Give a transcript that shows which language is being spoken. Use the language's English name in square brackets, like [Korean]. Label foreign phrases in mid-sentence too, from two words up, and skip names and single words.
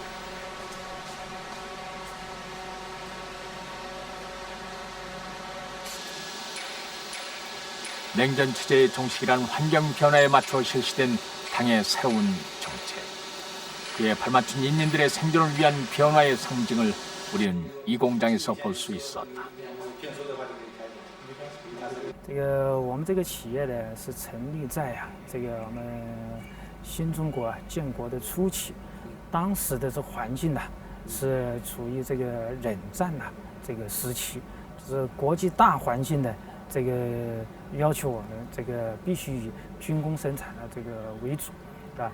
[Korean] 냉전 체제의 종식이란 환경 변화에 맞춰 실시된 당의 새로운 정책. 그에 발맞춘 인민들의 생존을 위한 변화의 상징을 우리는 이 공장에서 볼 수 있었다. [Chinese] 这个我们这个企业呢是成立在这个我们新中国建国的初期，当时的这环境呢是处于这个冷战这个时期，就是国际大环境的这个要求我们这个必须以军工生产的这个为主，对吧？